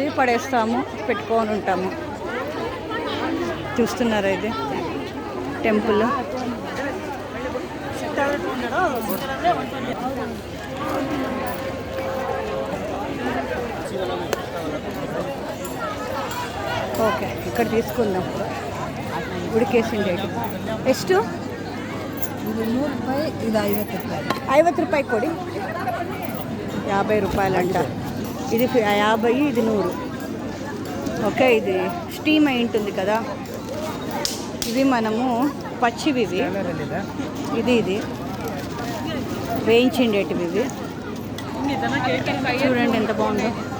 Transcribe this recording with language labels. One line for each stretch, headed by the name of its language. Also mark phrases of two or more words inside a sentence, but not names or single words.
Telugu: పడేస్తాము, పెట్టుకొని ఉంటాము. చూస్తున్నారా ఇది టెంపుల్.
Kannada: ಓಕೆ
Telugu: ఇక్కడ తీసుకుందాం ఉడికేసింది
Kannada: ಎಷ್ಟು ಇದು 100 ರೂಪಾಯಿ ಇದು 50 ರೂಪಾಯಿ 50 ರೂಪಾಯಿ ಕೊಡಿ
Telugu: 50 రూపాయలంట. ఇది 50, ఇది 100. ఓకే, ఇది స్టీమ్ అయి ఉంటుంది కదా. ఇవి మనము పచ్చివి, ఇది వేయించిండేటివి. ఇవి చూడండి ఎంత బాగుందో.